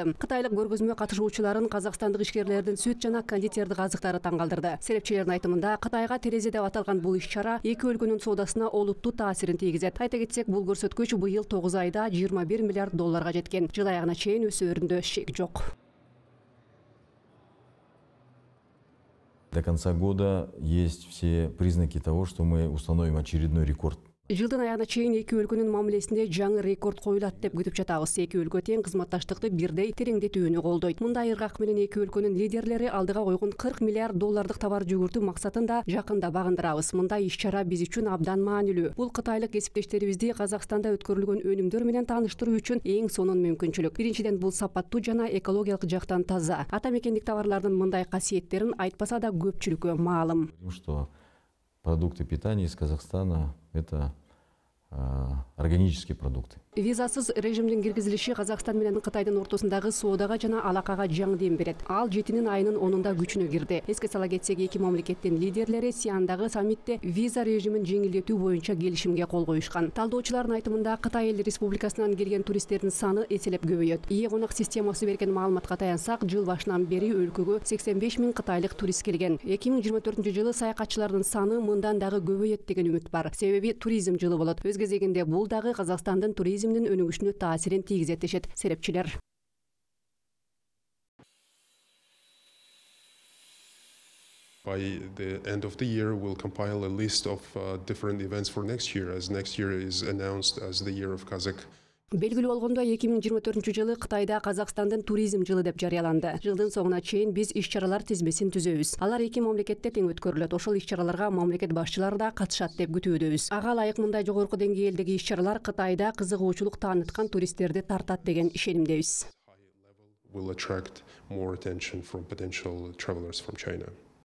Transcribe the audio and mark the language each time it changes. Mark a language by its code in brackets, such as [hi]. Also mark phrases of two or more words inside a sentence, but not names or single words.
[ky] Кытайлык көргөзмө катышуучуларын казакстандык ишкерлердин сүт жана кондитердик азыктары таң калтырды. Серепчилердин айтымында, Кытайга терезе деп аталган бул иш-чара эки өлкөнүн соодасына олуттуу таасирин тийгизет. Айта кетсек, бул көрсөткүч быйыл 9 айда 21 миллиард долларга жеткен. Жыл аягына чейин өсөөрүндө шек жок. [ru] До конца года есть все признаки того, что мы установим очередной рекорд. [ky] Жылдын аягына чейин эки өлкөнүн мамилесинде жаңы рекорд коюлат деп күтүп жатабыз. Эки өлкө тең кызматташтыкты бирдей тереңдетүүнү колдойт. Мындай ыргак менен эки өлкөнүн лидерлери алдыга койгон 40 миллиард доллардык товар жүгүртүү максатында жакында багындырабыз. Мындай иш-чара биз үчүн абдан маанилүү. Бул кытайлык кесиптештерибизди Казакстанда өткөрүлгөн өнүмдөр менен тааныштыруу үчүн эң сонун мүмкүнчүлүк. Биринчиден, бул сапаттуу жана экологиялык жактан таза. Ата мекендик товарлардын мындай касиеттерин айтпаса да көпчүлүккө маалым. [ru] Что продукты питания из Казахстана — это органические продукты. [ky] Визасыз режимдин киргизилиши Казакстан менен Кытайдын ортосундагы соодага жана алакага жаңы дем берет. Ал 7 айынын 10-унда күчүнө кирди. Эске сала кетсек, эки мамлекеттин лидерлери Сиандагы саммитте виза режимин жеңилдетүү боюнча келишимге кол коюшкан. Талдоочулардын айтымында, Кытай эл республикасынан келген туристтердин саны эселеп көбөйөт. Ие конок системасы берген маалыматка таянсак, жыл башынан бери өлкөгө 85 миң кытайлык турист келген. 2024-жылы саякатчылардын саны мындан дагы көбөйөт деген үмүт бар. Себеби туризм жылы болот. Өз кезегинде бул дагы Казакстандын туризмдин өнүгүшүнө таасирин тийгизет дешет серепчилер. [en] By the end of the year, we'll compile a list of different events for next year, as next year is announced as the year of Kazakh. [ky] Белгилүү болгондой, 2024-жылы Кытайда Казакстандын туризм жылы деп жарыяланды. Жылдын соңуна чейин биз иш-чаралар тизмесин түзөбүз. Алар эки мамлекетте тең өткөрүлөт. Ошол иш-чараларга мамлекет башчылары да катышат деп күтүүбүз. Ага ылайык мындай жогорку деңгээлдеги иш-чаралар Кытайда кызыгуучулук тааныткан туристтерди тартат деген ишенимдебиз. [en] Will attract more attention from potential travelers from China.